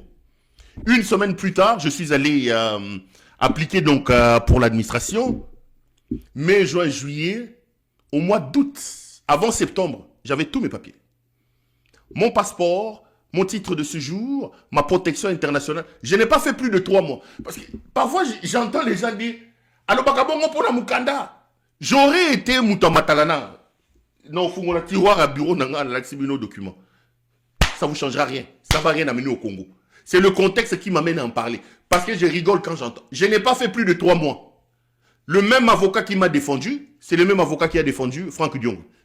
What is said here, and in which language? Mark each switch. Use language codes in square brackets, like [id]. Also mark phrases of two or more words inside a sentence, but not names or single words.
[fr] Une semaine plus tard, je suis allé appliquer donc pour l'administration. Mai, juin, juillet, au mois d'août, avant septembre, j'avais tous mes papiers. Mon passeport, mon titre de séjour, ma protection internationale. Je n'ai pas fait plus de 3 mois. Parce que parfois, j'entends les gens dire « [ln] Allo bakabongo pona mukanda ». [fr] J'aurais été Moutamatalana. Non, il faut un tiroir à bureau dans nos documents. Ça ne vous changera rien. Ça ne va rien amener au Congo. C'est le contexte qui m'amène à en parler. Parce que je rigole quand j'entends. Je n'ai pas fait plus de 3 mois. Le même avocat qui m'a défendu, c'est le même avocat qui a défendu Franck Diong.